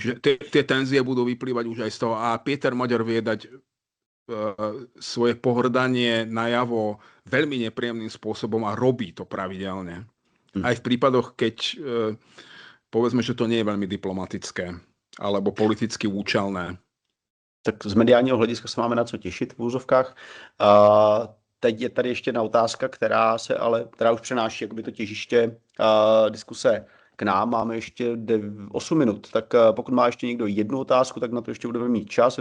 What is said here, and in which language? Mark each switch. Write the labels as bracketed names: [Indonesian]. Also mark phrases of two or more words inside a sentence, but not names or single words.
[Slovak] Čiže tie tenzie budú vyplývať už aj z toho. A Péter Magyar vie dať svoje pohrdanie najavo veľmi nepríjemným spôsobom a robí to pravidelne. Aj v prípadoch, keď povedzme, že to nie je veľmi diplomatické alebo politicky účelné. [Czech] Tak z mediálního hlediska se máme na co těšit v úzovkách. Teď je tady ještě jedna otázka, která už přenáší jakoby to těžiště diskuse k nám. Máme ještě 8 minut, tak pokud má ještě někdo jednu otázku, tak na to ještě budeme mít čas.